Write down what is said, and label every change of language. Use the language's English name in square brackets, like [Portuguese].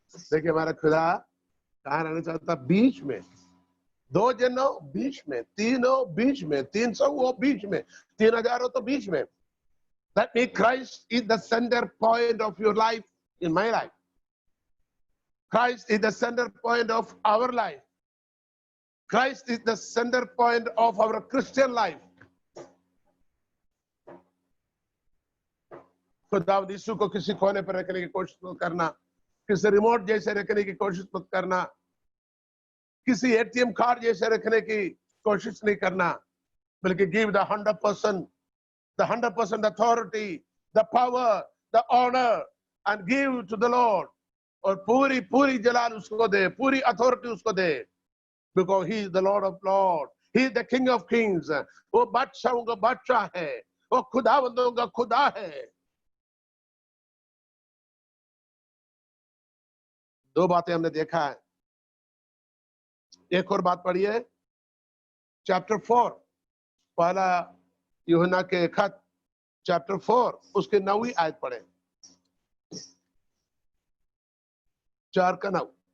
[Hindi] देखिए हमारा खुदा कहाँ रहना चाहता? बीच में। 2 जनों बीच में, 3 हो बीच में, 300 हो बीच में, 3000 हो तो बीच में। [English] That means Christ is the center point of your life, in my life. Christ is the center point of our life. Christ is the center point of our Christian life. [Hindi] खुदा यीशु को किसी कोने पर रखने की कोशिश मत करना, किसी रिमोट जैसे रखने की कोशिश मत करना, किसी एटीएम कार्ड जैसे रखने की कोशिश नहीं करना, बल्कि [English] give the 100% authority, the power, the honor and give to the Lord. [Hindi] और पूरी जलाल उसको दे, [English] पूरी अथॉरिटी उसको दे, because he is the Lord of Lords, he is the King of Kings. [Hindi] वो बादशाहों का बादशाह है, वो खुदावंदों का खुदा है। 2 बातें हमने देखा है। एक और बात पढ़िए, चैप्टर 4, पहला यूहन्ना के खत चैप्टर 4 उसके 9वीं आयत पढ़े, 4 का 9।